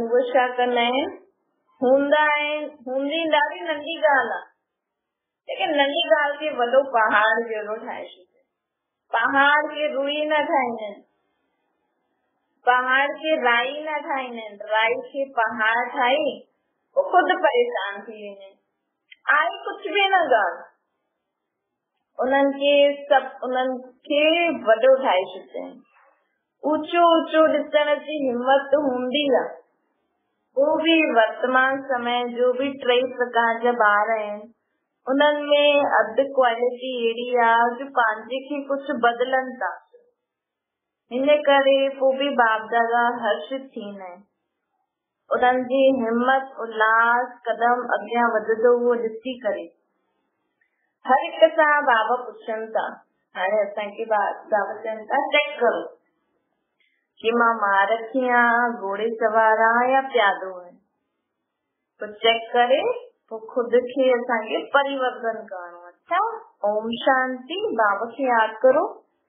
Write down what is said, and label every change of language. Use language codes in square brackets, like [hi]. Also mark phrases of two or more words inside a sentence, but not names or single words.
[sd] उहे छा कंदा आहिनि, हूंदी ॾाढी नंढी ॻाल्हि आहे, लेकिन नंढी ॻाल्हि खे वॾो पहाड़ जहिड़ो ठाहे छॾियो। पहाड़ खे रुई न ठाहींदा आहिनि, पहाड़ खे राई न ठाहींदा आहिनि, राई खे पहाड़ ठाही वो खुद परेशान थी वेंदा आहिनि। आई कुछ बि न ॻाल्हि, उन्हनि खे वॾो ठाहे छॾींदा आहिनि। ऊंचो ऊंचो ॾिसण जी हिम्मत हूंदी आहे। [hi] वो भी [sd] वर्तमान समय जो भी 3 प्रकार जा ॿार आहिनि, उन्हनि में अधु क्वालिटी अहिड़ी आहे जो पंहिंजे खे कुझु बदिलनि था। हिन करे पोइ बि बाप दादा हर्षित थींदा आहिनि। उन्हनि जी हिम्मत उल्लास कदम अॻियां वधंदो उहो ॾिसी करे हर हिक सां बाबा पुछनि था। हाणे असांखे बाबा चवनि था चेक करो कि मां महारथी आहियां, घोड़े सवार आहियां या प्यादो आहियां। तो चेक करे पोइ खुद खे असांखे परिवर्तन करणो आहे। अच्छा, ओम शांति। बाबा खे यादि करो।